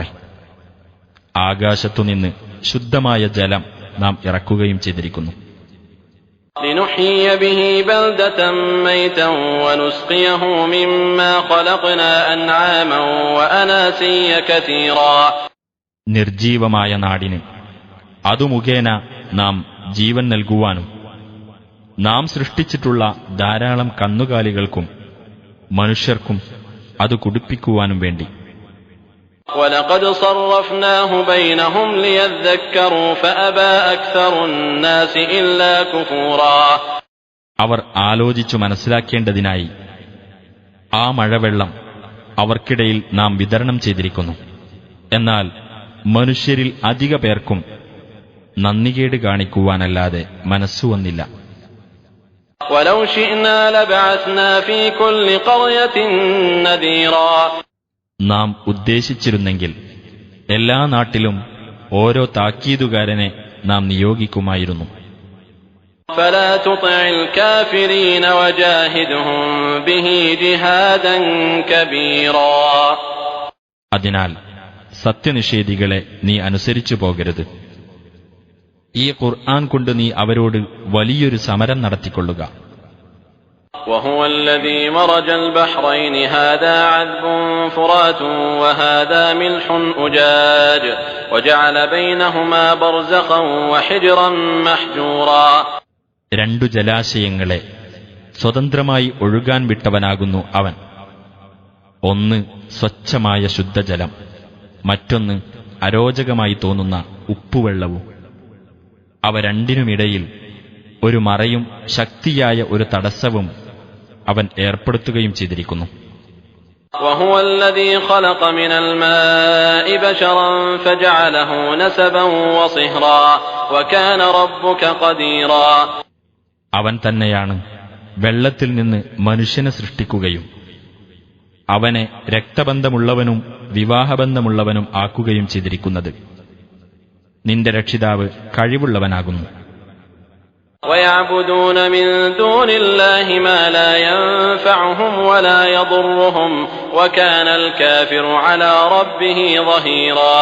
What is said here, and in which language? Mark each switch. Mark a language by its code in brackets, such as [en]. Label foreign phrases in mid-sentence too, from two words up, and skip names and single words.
[ml] ആകാശത്തുനിന്ന് ശുദ്ധമായ ജലം നാം ഇറക്കുകയും ചെയ്തിരിക്കുന്നു. [ar] لنحيي به بلدة ميتا ونسقيه مما خلقنا أنعاما وأناسيا كثيرا [ml] നിർജീവമായ നാടിന് അതു മുഖേന നാം ജീവൻ നൽകുവാനും നാം സൃഷ്ടിച്ചിട്ടുള്ള ധാരാളം കന്നുകാലികൾക്കും മനുഷ്യർക്കും അത് കുടിപ്പിക്കുവാനും വേണ്ടി. [ar] وَلَقَدْ صَرَّفْنَاهُ بَيْنَهُمْ لِيَذَّكَّرُوا فَأَبَى أَكْثَرُ النَّاسِ إِلَّا كُفُورًا [ml] അവർ ആലോചിച്ചു മനസ്സിലാക്കേണ്ടതിനായി ആ മഴവെള്ളം അവർക്കിടയിൽ നാം വിതരണം ചെയ്തിരിക്കുന്നു. എന്നാൽ മനുഷ്യരിൽ അധിക പേർക്കും നന്ദികേട് കാണിക്കുവാനല്ലാതെ മനസ്സുവന്നില്ല. [ar] وَلَوْ شِئْنَا لَبَعَثْنَا فِي كُلِّ قَرْيَةٍ نَذِيرًا [ml] നാം ഉദ്ദേശിച്ചിരുന്നെങ്കിൽ എല്ലാ നാട്ടിലും ഓരോ താക്കീതുകാരനെ നാം നിയോഗിക്കുമായിരുന്നു. [ar] فَلَا تُطِعِ الْكَافِرِينَ وَجَاهِدْهُم بِهِ جِهَادًا كَبِيرًا [ml] അതിനാൽ സത്യനിഷേധികളെ നീ അനുസരിച്ചു പോകരുത്. ഈ ഖുർആൻ കൊണ്ട് നീ അവരോട് വലിയൊരു സമരം നടത്തിക്കൊള്ളുക. [ar] وهو الذي مرج البحرين هذا عذب فرات وهذا ملح أجاج وجعل بينهما برزخا وحجرا محجورا [ml] രണ്ടു ജലാശയങ്ങളെ സ്വതന്ത്രമായി ഒഴുകാൻ വിട്ടവനാകുന്നു അവൻ. ഒന്ന് സ്വച്ഛമായ ശുദ്ധജലം, മറ്റൊന്ന് അരോചകമായി തോന്നുന്ന ഉപ്പുവെള്ളവും. അവ രണ്ടിനുമിടയിൽ ഒരു മറയും ശക്തിയായ ഒരു തടസ്സവും അവൻ ഏർപ്പെടുത്തുകയും ചെയ്തിരിക്കുന്നു. [ar] وهو الذي خلق من الماء بشرا فجعله نسبا وصهرا وكان ربك قديرا [ml] അവൻ തന്നെയാണ് വെള്ളത്തിൽ നിന്ന് മനുഷ്യനെ സൃഷ്ടിക്കുകയും അവനെ രക്തബന്ധമുള്ളവനും വിവാഹബന്ധമുള്ളവനും ആക്കുകയും ചെയ്തിരിക്കുന്നത്. നിന്റെ രക്ഷിതാവ് കഴിവുള്ളവനാകുന്നു. [ar] ويعبدون من دون الله ما لا ينفعهم ولا يضرهم وكان الكافر على ربه ظهيرا